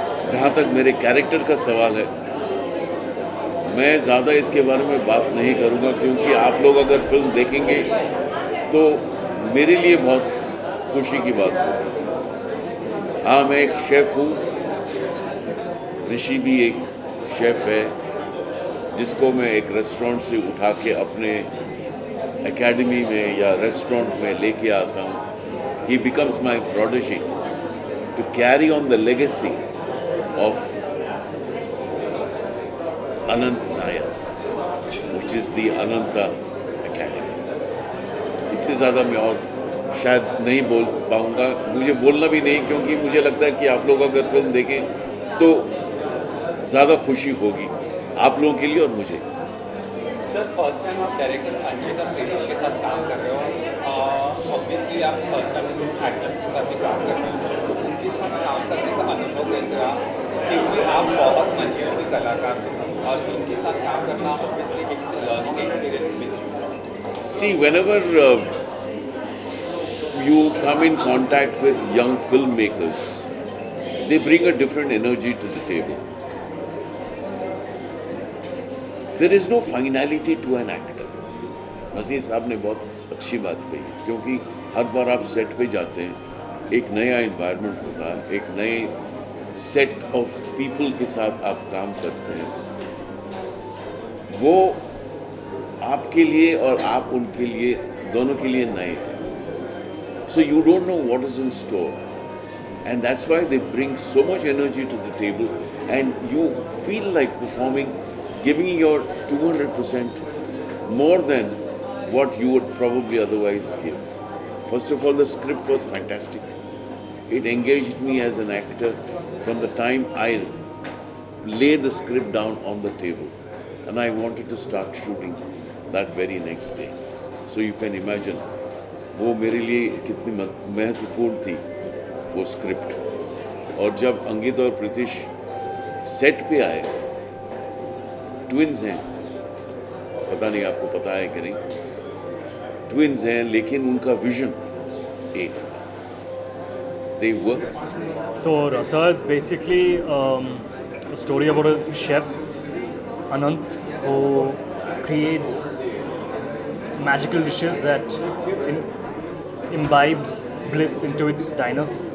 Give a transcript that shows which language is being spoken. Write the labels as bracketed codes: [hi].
[hi] जहाँ तक मेरे कैरेक्टर का सवाल है, मैं ज़्यादा इसके बारे में बात नहीं करूँगा, क्योंकि आप लोग अगर फिल्म देखेंगे तो मेरे लिए बहुत खुशी की बात होगी। हाँ, मैं एक शेफ़ हूँ, ऋषि भी एक शेफ़ है जिसको मैं एक रेस्टोरेंट से उठा के अपने एकेडमी में या रेस्टोरेंट में लेके आता हूँ। [en] He becomes my protege to carry on the legacy of Anant Nair, which is the Ananta Academy. [hi] इससे ज़्यादा मैं और शायद नहीं बोल पाऊँगा, मुझे बोलना भी नहीं, क्योंकि मुझे लगता है कि आप लोग अगर फिल्म देखें तो ज़्यादा खुशी होगी आप लोगों के लिए और मुझे। सर, फर्स्ट टाइम आप डायरेक्टर अंकित और प्रीतिश के साथ काम कर रहे हो। ऑब्वियसली आप फर्स्ट टाइम एक्टर्स के साथ भी काम कर रहे हो, तो उनके साथ काम करने का अनुभव कैसे रहा? क्योंकि आप बहुत मंजिलों के कलाकार थे और उनके साथ काम करना ऑब्वियसली एक लर्निंग एक्सपीरियंस भी था। [en] See, whenever you come in contact with young filmmakers, they bring a different energy to the table. There is no finality to an actor. [hi] नज़ीर साहब ने बहुत अच्छी बात कही, क्योंकि हर बार आप सेट पे जाते हैं, एक नया इन्वायरमेंट होता है, एक नए सेट ऑफ पीपल के साथ आप काम करते हैं। वो आपके लिए और आप उनके लिए, दोनों के लिए नए हैं। [en] So you don't know what is in store, and that's why they bring so much energy to the table, and you feel like performing, giving your 200% more than what you would probably otherwise give. First of all, the script was fantastic. It engaged me as an actor from the time I lay the script down on the table, and I wanted to start shooting that very next day. So you can imagine [hi] वो मेरे लिए कितनी महत्वपूर्ण थी वो script. और जब अंकित और प्रीतिश सेट पे आए, ट्विन्स हैं, पता नहीं आपको पता है कि नहीं, ट्विन्स हैं, लेकिन उनका विजन एक था। [en] They worked. So Rasa is basically a story about a chef, Anant, who creates magical dishes that imbibes bliss into its diners.